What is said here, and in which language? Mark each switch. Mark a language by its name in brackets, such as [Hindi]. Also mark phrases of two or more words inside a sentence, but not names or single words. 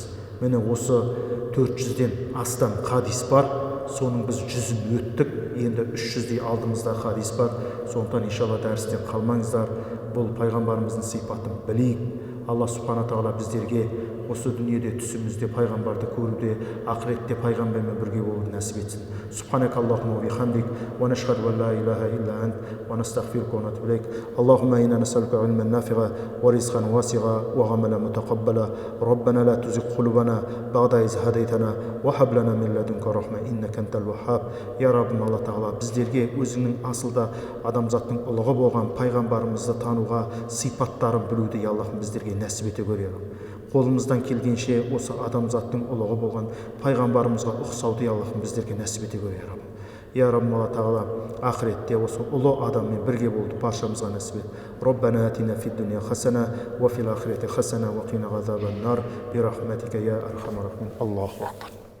[Kazakh] Міне осы 400-ден астам хадис бар, соның біз 100-ін өттік, енді 300-дей алдымызда хадис бар. Сондықтан иншалла дәрістен қалмаңыздар, бұл пайғамбарымыздың сипатын білейік. Алла [Arabic] سبحانه تعالى [Kazakh] біздерге осы дүниеде түсімізде пайғамбарды көруде, ақыретте пайғамбармен бірге болуды нәсіп етсін. [Arabic] سبحانك اللهم وبحمدك، ونشهد أن لا إله إلا أنت، ونستغفرك ونتوب إليك. اللهم إنا نسألك علما نافعا، ورزقا واسعا، وعملا متقبلا. ربنا لا تزغ قلوبنا بعد إذ هديتنا، وهب لنا من لدنك رحمة، إنك أنت الوهاب. [Kazakh] Я Раббым Алла тағала біздерге өзіңнің асылда адамзаттың ұлығы болған пайғамбарымызды тануға, сипаттарын білуді я Аллахым біздерге нәсіп ете көр. Қолымыздан келгенше осы адамзаттың ұлығы болған пайғамбарымызға ұқсауды я Аллахым біздерге нәсіп ете көр. Я Раббым Алла тағала ақыретте осы ұлы адаммен бірге болуды баршамызға нәсіп ет. [Arabic] ربنا آتنا في الدنيا حسنة وفي الآخرة حسنة وقنا عذاب النار برحمتك يا أرحم الراحمين. الله أكبر.